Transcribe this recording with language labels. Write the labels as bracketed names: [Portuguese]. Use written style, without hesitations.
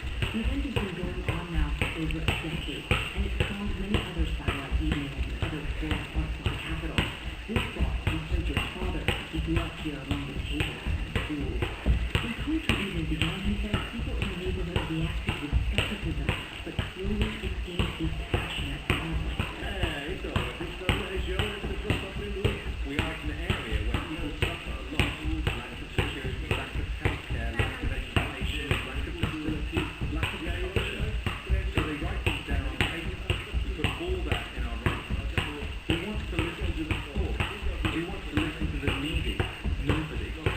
[English] The event has been going on now for over a decade, and it spawned many other satellite evenings in other core parts of the capital. This brought from Sergio's father. He grew up here among the tables and schools. When poetry evening began, he said people in the neighborhood reacted with skepticism, but slowly it gained a passionate following. [Portuguese] Então, a gente está na região onde as pessoas sofrem muito. [English] We are in an area where people suffer a lot. Lack of security, lack of healthcare, lack of education, lack of facilities, lack of culture. So they write things down on paper. We put all that in our writing. We want to listen to the poor. We want to listen to the needy. Nobody.